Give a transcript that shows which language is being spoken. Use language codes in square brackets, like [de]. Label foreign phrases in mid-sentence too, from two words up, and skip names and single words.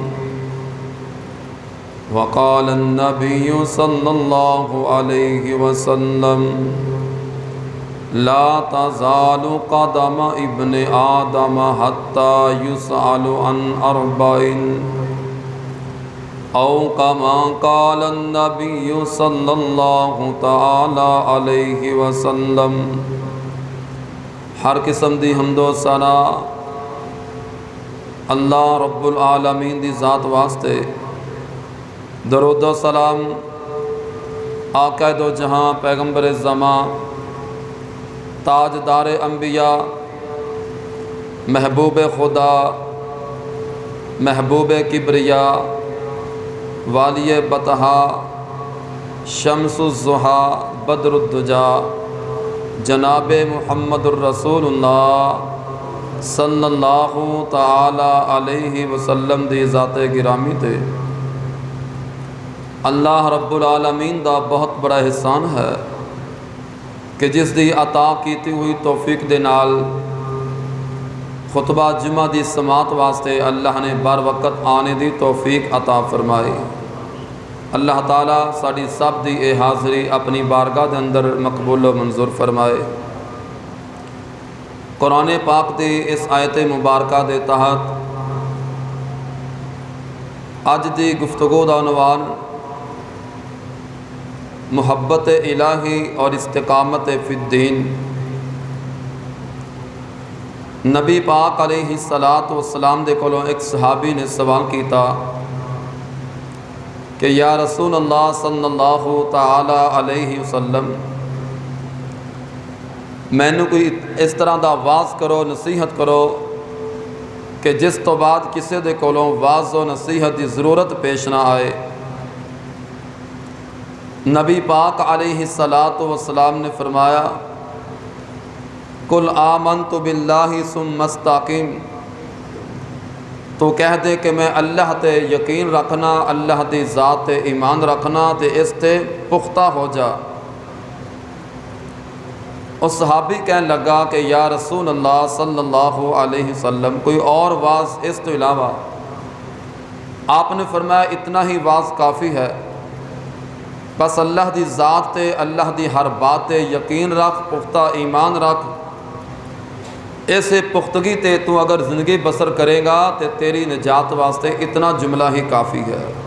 [ar] وقال النبي صلى الله عليه وسلم لا تزول قدم ابن آدم حتى يسأل عن أربع أو كما قال النبي صلى الله تعالى عليه وسلم. [pa] ہر قسم دی حمد و ثنا اللہ رب العالمین دی ذات واسطے. درود و سلام آقائے دو جہاں پیغمبرِ زماں تاجدارِ انبیاء محبوبِ خدا محبوبِ کبریا والیِ بطحا شمس الضحیٰ بدر الدجیٰ جناب محمد رسول اللہ [ar] صلى الله تعالى عليه وسلم [pa] دی ذاتِ گرامی تے اللہ رب العالمین دا بہت وڈا احسان اے کہ جس دی عطا کیتی ہوئی توفیق دے نال خطبہ جمعہ دی سماعت واسطے اللہ نے بر وقت آن دی توفیق عطا فرمائی. اللہ تعالیٰ ساڈی سب دی ایہہ حاضری اپنی بارگاہ دے اندر مقبول و منظور فرمائے. قرآن پاک دی اس آیت مبارکہ دے تحت اج دی گفتگو دا عنوان محبت الٰہی اور [ar] استقامة في الدين. [pa] نبی پاک [ar] عليه الصلاة والسلام [pa] دے کولوں اِک صحابی نے سوال کیتا کہ یا رسول اللہ [ar] صلى الله تعالى عليه وسلم [pa] مینوں کوئی اس طرح دا وعظ کرو نصیحت کرو کہ جس توں بعد کسی دے کولوں وعظ و نصیحت دی ضرورت پیش نہ آئے. [ar] نبی پاک عليه الصلاة والسلام نے فرمایا قل آمنت بالله ثم استقم. [pa] توں کہہ دے کہ میں اللہ تے یقین رکھنا، اللہ دی ذات تے ایمان رکھنا تے اس تے پختہ ہو جا. اس صحابی کہن لگا کہ یا رسول اللہ [ar] صلى الله عليه وسلم [pa] کوئی ہور وعظ اس توں علاوہ. آپ نے فرمایا اِنّا ای وعظ کافی اے، بس اللہ دی ذات تے اللہ دی ہر بات تے یقین رکھ، پختہ ایمان رکھ. ایسی پختگی تے توں اگر زندگی بسر کریں گا تاں تیری نجات واسطے اِنّا جملہ ای کافی اے.